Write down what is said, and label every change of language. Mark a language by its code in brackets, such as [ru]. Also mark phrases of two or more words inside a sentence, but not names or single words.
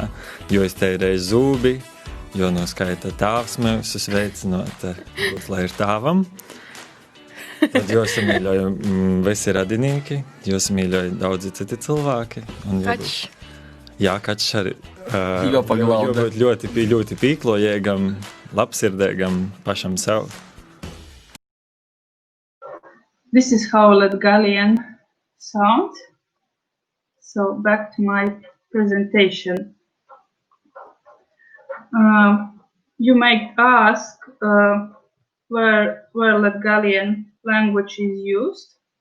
[ltg] Jo es teirēju zūbi, jo noskaita tāvs mūsu sveicinot, lai ir tāvam. Tad jūs mīļoju visi radinīki, jūs mīļoju daudzi citi cilvēki. Kačs. Jā, kačs arī. Jāpaglauda. Jābūt ļoti pīklojēgam, labsirdēgam pašam sev. [en] This is how Latgalian sound. So back to my presentation. You might ask where Latgalian language is used.